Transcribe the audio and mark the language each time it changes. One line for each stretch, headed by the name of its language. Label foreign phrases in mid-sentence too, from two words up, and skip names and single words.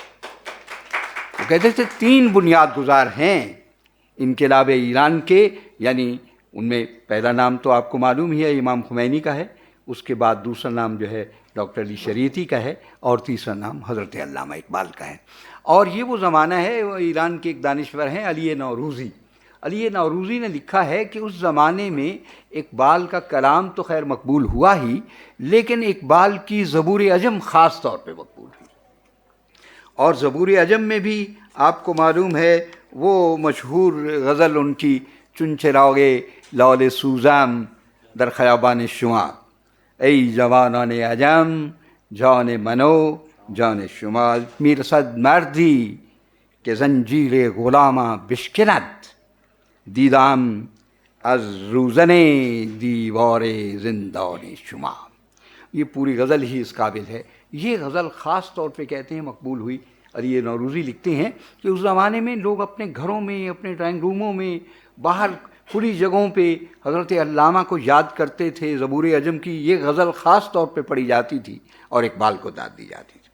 Urdu: وہ کہتے تھے 3 بنیاد گزار ہیں انقلاب ایران کے، یعنی ان میں پہلا نام تو آپ کو معلوم ہی ہے امام خمینی کا ہے، اس کے بعد دوسرا نام جو ہے ڈاکٹر علی شریعتی کا ہے، اور تیسرا نام حضرت علامہ اقبال کا ہے. اور یہ وہ زمانہ ہے، وہ ایران کے ایک دانشور ہیں علی نوروزی. علی نوروزی نے لکھا ہے کہ اس زمانے میں اقبال کا کلام تو خیر مقبول ہوا ہی، لیکن اقبال کی زبور عجم خاص طور پہ مقبول ہوئی. اور زبور عجم میں بھی آپ کو معلوم ہے وہ مشہور غزل ان کی
Persian: چن چراغے لال سوزم در خیابان شما، ای جوانان عجم جان منو جان شما، میرسد مردی که زنجیر غلاماں بشکند، دیدم از روزن دیوار زندان شما.
Urdu: یہ پوری غزل ہی اس قابل ہے. یہ غزل خاص طور پہ کہتے ہیں مقبول ہوئی. علی نوروزی لکھتے ہیں کہ اس زمانے میں لوگ اپنے گھروں میں، اپنے ڈرائنگ روموں میں، باہر کھلی جگہوں پہ حضرت علامہ کو یاد کرتے تھے. زبور عجم کی یہ غزل خاص طور پہ پڑھی جاتی تھی اور اقبال کو داد دی جاتی تھی.